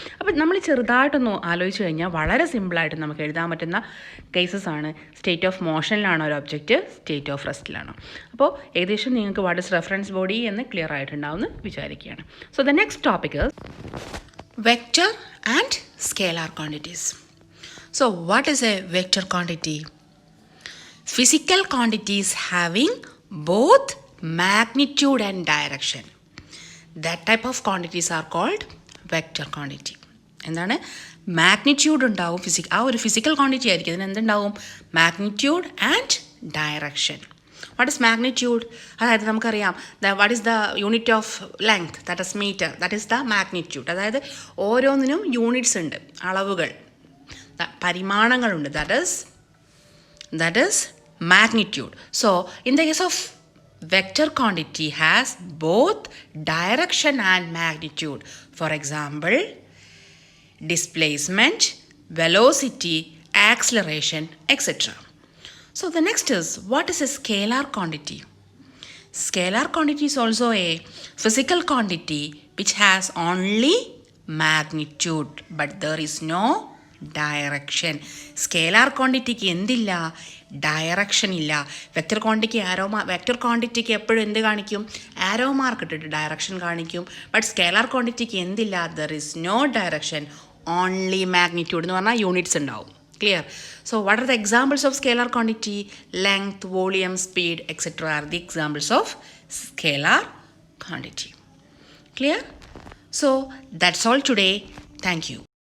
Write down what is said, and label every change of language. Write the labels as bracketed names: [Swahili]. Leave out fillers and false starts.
[Malayalam] അപ്പം നമ്മൾ ചെറുതായിട്ടൊന്ന് ആലോചിച്ച് കഴിഞ്ഞാൽ വളരെ സിമ്പിളായിട്ട് നമുക്ക് എഴുതാൻ പറ്റുന്ന കേസസ് ആണ്. സ്റ്റേറ്റ് ഓഫ് മോഷനിലാണോ ഒരു ഒബ്ജക്റ്റ്, സ്റ്റേറ്റ് ഓഫ് റെസ്റ്റിലാണോ. അപ്പോൾ ഏകദേശം നിങ്ങൾക്ക് [English] what is reference body [Malayalam] എന്ന് ക്ലിയർ ആയിട്ടുണ്ടാവുമെന്ന് വിചാരിക്കുകയാണ്. [English] So the next topic is vector and scalar quantities. So what is a vector quantity? Physical quantities having both magnitude and direction. That type of quantities are called vector quantity. [Malayalam] എന്താണ്? Magnitude ഉണ്ടാവും. ആ ഒരു physical quantity ആയിരിക്കും. അതിന് എന്തുണ്ടാവും? Magnitude and direction. [English] What is magnitude? [Malayalam] അതായത് നമുക്കറിയാം [English] What is the unit of length, that is metre, that is the magnitude. [Malayalam] അതായത് ഓരോന്നിനും യൂണിറ്റ്സ് ഉണ്ട്, അളവുകൾ, പരിമാണങ്ങളുണ്ട്. [English] That is magnitude. So in the case of vector quantity has both direction and magnitude. For example, displacement, velocity, acceleration, etc. So the next is, what is a scalar quantity? Scalar quantity is also a physical quantity which has only magnitude but there is no direction. [Malayalam] Scalar ക്വാണ്ടിറ്റിക്ക് എന്തില്ല? Direction ഇല്ല. Vector ക്വാണ്ടിറ്റിക്ക് എപ്പോഴും എന്ത് കാണിക്കും? Arrow mark ഇട്ടിട്ട് direction കാണിക്കും. [English] but [Malayalam] scalar ക്വാണ്ടിറ്റിക്ക് എന്തില്ല? [English] there is no direction, only magnitude [Malayalam] എന്ന് പറഞ്ഞാൽ യൂണിറ്റ്സ് ഉണ്ടാവും. [English] Clear? So what are the examples of scalar quantity? Length, volume, speed, etcetera are the examples of scalar quantity. Clear? So that's all today. Thank you.